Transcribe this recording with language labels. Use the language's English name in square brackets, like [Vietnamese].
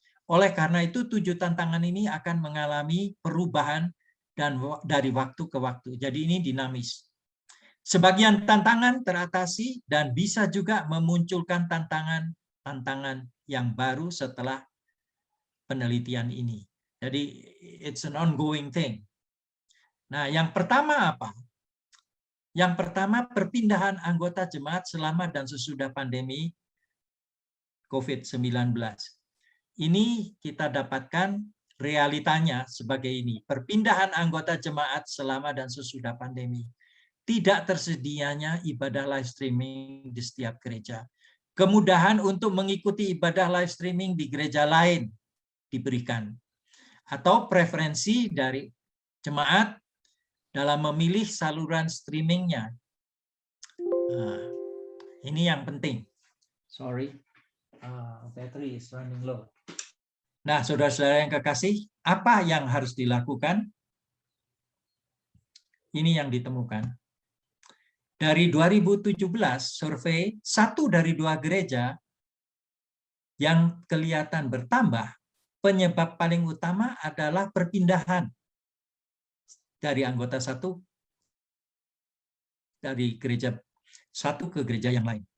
[Indonesian] Oleh karena itu, 7 tantangan ini akan mengalami perubahan dan dari waktu ke waktu. Jadi ini dinamis. Sebagian tantangan teratasi dan bisa juga memunculkan tantangan yang baru setelah penelitian ini. [English] Jadi it's an ongoing thing. [Indonesian] Nah, yang pertama apa? Yang pertama, perpindahan anggota jemaat selama dan sesudah pandemi COVID-19. Ini kita dapatkan realitanya sebagai ini. Perpindahan anggota jemaat selama dan sesudah pandemi. Tidak tersedianya ibadah live streaming di setiap gereja. Kemudahan untuk mengikuti ibadah live streaming di gereja lain diberikan. Atau preferensi dari jemaat dalam memilih saluran streamingnya. Nah, ini yang penting. [English] Sorry, battery is running low. [Indonesian] Nah, saudara-saudara yang kekasih, apa yang harus dilakukan? Ini yang ditemukan. Dari 2017, survei 1 dari 2 gereja yang kelihatan bertambah, penyebab paling utama adalah perpindahan dari anggota satu dari gereja satu ke gereja yang lain.